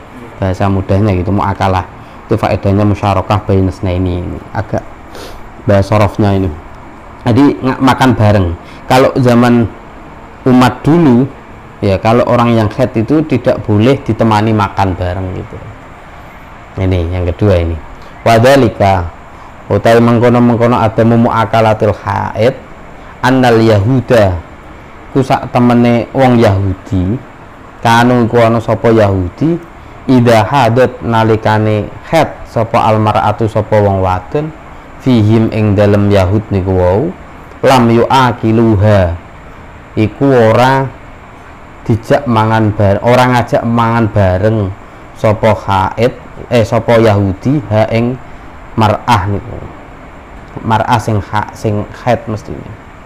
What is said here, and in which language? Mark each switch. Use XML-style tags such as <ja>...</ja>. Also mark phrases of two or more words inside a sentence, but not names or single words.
<id>Bahasa mudahnya gitu, mu'akalah. Itu faedahnya</id> <ar>مشاركة بين اثنين.</ar> <id>Ini agak bahasa sorofnya ini. Jadi makan bareng. Kalau zaman umat dulu, ya, kalau orang yang haid itu tidak boleh ditemani makan bareng gitu. Ini yang kedua ini.</id> <jv>Wadhalika utawi mengkono-mengkono</jv> <ar>عدم مؤاكلة الحائض أن اليهود</ar> <jv>ku sak temene wong Yahudi, kanu iku ana sapa Yahudi</jv> <ar>إذا حاضت</ar> <jv>nalikane haid sapa almar'atu sapa wong wadon fihim ing dalem Yahud niku wau</jv> <ar>لم يؤاكلوها,</ar> <jv>iku ora dijak mangan bareng, orang ngajak mangan bareng sapa haid sapa Yahudi ha ing mar'ah niku, mar'ah sing haid mestine.</jv>